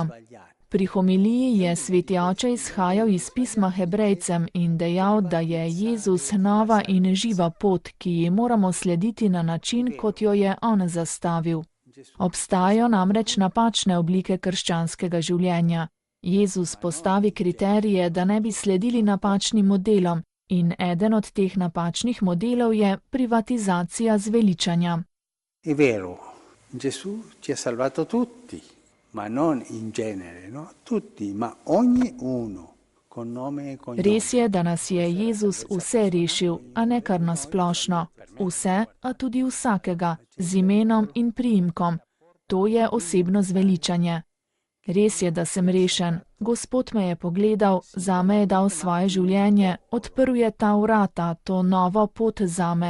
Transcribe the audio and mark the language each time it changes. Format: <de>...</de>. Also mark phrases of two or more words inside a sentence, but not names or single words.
<sl>Pri homiliji je sveti oče izhajal iz pisma Hebrejcem in dejal, da je Jezus nova in živa pot, ki ji moramo slediti na način, kot jo je on zastavil. Obstajajo namreč napačne oblike krščanskega življenja. Jezus postavi kriterije, da ne bi sledili napačnim modelom, in eden od teh napačnih modelov je privatizacija zveličanja.</sl> <it>È vero, Gesù ci ha salvato tutti, ma non in genere, no? Tutti, ma ognuno.</it> <sl>Res je, da nas je Jezus vse rešil, a ne kar nasplošno. Vse, a tudi vsakega, z imenom in priimkom. To je osebno zveličanje. Res je, da sem rešen. Gospod me je pogledal, zame je dal svoje življenje, odprl je ta vrata, to novo pot zame.</sl>